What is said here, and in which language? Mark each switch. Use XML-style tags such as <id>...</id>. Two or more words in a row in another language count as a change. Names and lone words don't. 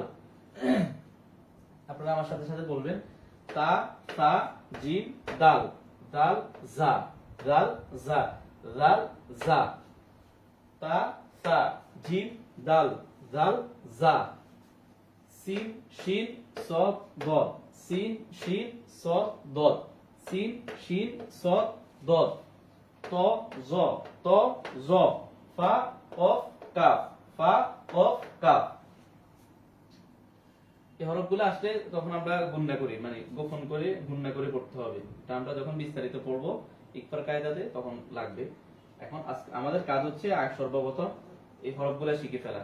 <bn>আপনারা আমার সাথে সাথে বলবেন,</bn> <ar>تا ثا جيم دال، دال جا، دال جا، دال جا. تا ثا جيم دال، دال جا. سين شين صاد ضاد، سين شين صاد ضاد، سين شين صاد ضاد. طا ظا، طا ظا. فا قاف كاف، فا قاف كاف.</ar> <bn>এই হরফগুলো আসলে তখন আমরা গুণনা করি, মানে গোপন করে গুণনা করে পড়তে হবে। এটা আমরা যখন বিস্তারিত পড়বো ইকফার কায়দাতে তখন লাগবে। এখন আমাদের কাজ হচ্ছে সর্বপ্রথম এই হরফগুলো শিখে ফেলা।</bn>